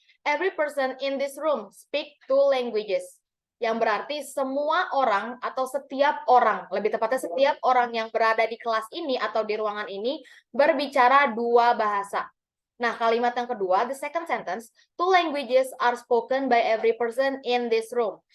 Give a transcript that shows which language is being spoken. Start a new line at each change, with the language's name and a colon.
English: Every person in this room speak two languages.
Indonesian: Yang berarti semua orang atau setiap orang, lebih tepatnya setiap orang yang berada di kelas ini atau di ruangan ini berbicara dua bahasa. Nah, kalimat yang kedua,
English: the second sentence, two languages are spoken by every person in this room.